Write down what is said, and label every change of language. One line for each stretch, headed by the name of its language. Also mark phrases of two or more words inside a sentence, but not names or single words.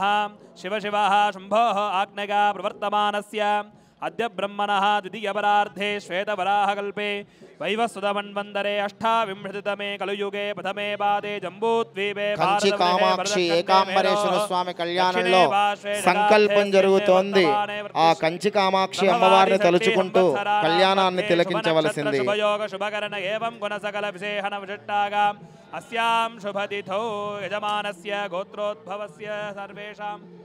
Sanskrit: शिव शिवः शंभोः आज्ञया प्रवर्तमानस्य अद्य ब्रह्मणः द्वितीयपरार्धे श्वेतवराहकल्पे वैवस्वतमन्वन्तरे अष्टाविंशतितमे कलयुगे प्रथमे पादे जम्बूद्वीपे
Telugu: కంచి కామాక్షి ఏకాంబరేశ్వర స్వామి కళ్యాణంలో సంకల్పం జరుగుతోంది. ఆ కంచి కామాక్షి అమ్మవారిని తలుచుకుంటూ కళ్యాణాన్ని తిలకించవలసింది.
Sanskrit: శుభయోగ శుభకరణ ఏవం గుణ సకల విశేషణ విశిష్టాగా అస్యాం శుభతిథౌ యజమానస్య గోత్రోద్భవస్య సర్వేషాం